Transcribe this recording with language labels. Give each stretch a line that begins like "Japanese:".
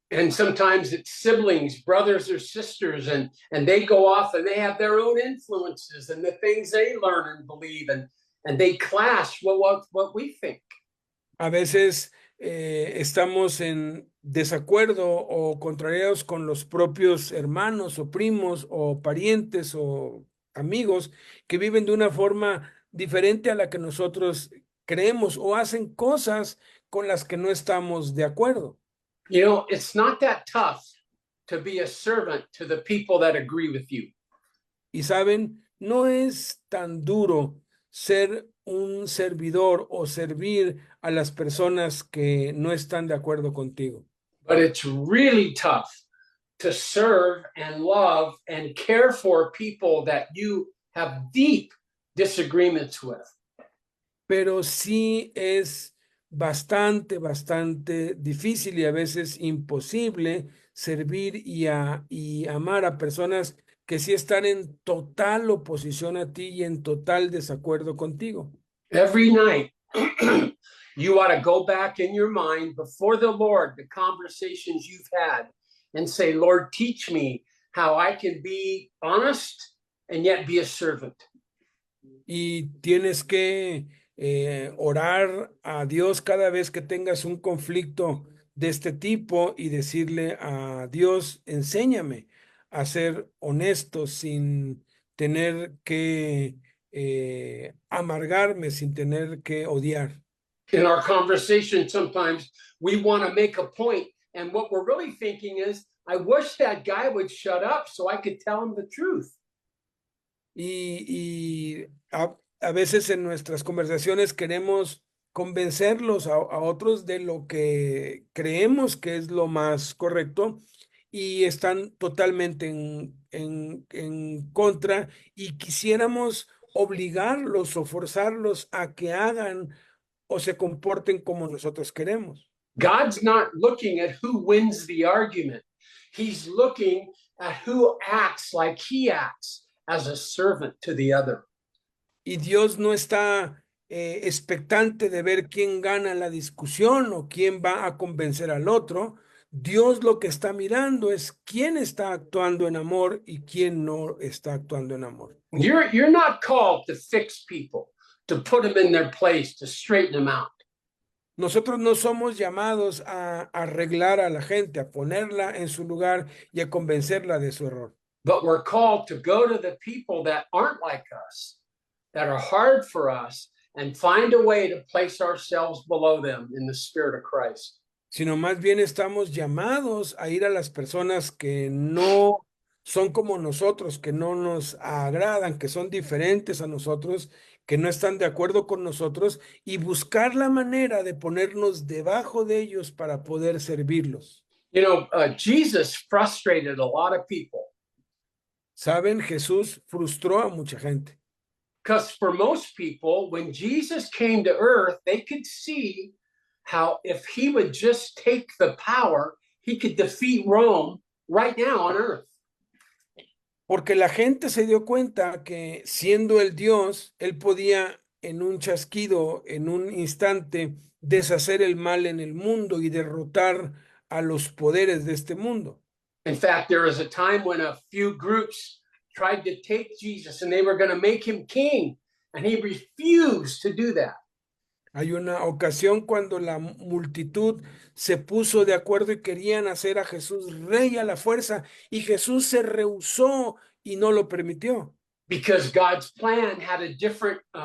English: And sometimes it's siblings, brothers or sisters, and they go off and they have their own influences and the things they learn and believe, and they clash what we think.
Spanish: A veces estamos en desacuerdo o contrariados con los propios hermanos o primos o parientes o amigos que viven de una forma diferente a la que nosotros creemos o hacen cosas con las que no estamos de acuerdo.
English: You know, it's not that tough to be a servant to the people that agree with you.
Spanish: Y saben, no es tan duro ser un servidor o servir a las personas que no están de acuerdo contigo.
English: But it's really tough to serve and love and care for people that you have deep disagreements with.
Spanish: Pero sí es bastante difícil y a veces imposible servir y amar a personas que sí están en total oposición a ti y en total desacuerdo contigo.
English: Every night, you ought to go back in your mind before the Lord, the conversations you've had, and say, Lord, teach me how I can be honest and yet be a servant.
Spanish: Y tienes que orar a Dios cada vez que tengas un conflicto de este tipo y decirle a Dios, enséñame a ser honesto sin tener que amargarme, sin tener que odiar.
English: In our conversation, sometimes we want to make a point, and what we're really thinking is, I wish that guy would shut up so I could tell him the truth.
Spanish: Y a veces en nuestras conversaciones queremos convencerlos a otros de lo que creemos que es lo más correcto y están totalmente en contra y quisiéramos obligarlos o forzarlos a que hagan o se comporten como nosotros queremos.
English: God's not looking at who wins the argument. He's looking at who acts like he acts as a servant to the other.
Spanish: Y Dios no está expectante de ver quién gana la discusión o quién va a convencer al otro. Dios lo que está mirando es quién está actuando en amor y quién no está actuando en amor.
English: You're not called to fix people, to put them in their place, to straighten them out.
Spanish: Nosotros no somos llamados a arreglar a la gente, a ponerla en su lugar y a convencerla de su error.
English: But we're called to go to the people that aren't like us, that are hard for us, and find a way to place ourselves below them in the Spirit of Christ.
Spanish: Sino más bien estamos llamados a ir a las personas que no son como nosotros, que no nos agradan, que son diferentes a nosotros, que no están de acuerdo con nosotros y buscar la manera de ponernos debajo de ellos para poder servirlos.
English: You know, Jesus frustrated a lot of people.
Spanish: Saben, Jesús frustró a mucha gente.
English: Because for most people, when Jesus came to earth, they could see how if he would just take the power, he could defeat Rome right now on earth.
Spanish: Porque la gente se dio cuenta que siendo el Dios, él podía en un chasquido, en un instante, deshacer el mal en el mundo y derrotar a los poderes de este mundo.
English: In fact, there was a time when a few groups tried to take Jesus and they were going to make him king, and he refused to do that.
Spanish: Hay una ocasión cuando la multitud se puso de acuerdo y querían hacer a Jesús rey a la fuerza y Jesús se rehusó y no lo permitió.
English: Because God's plan had a different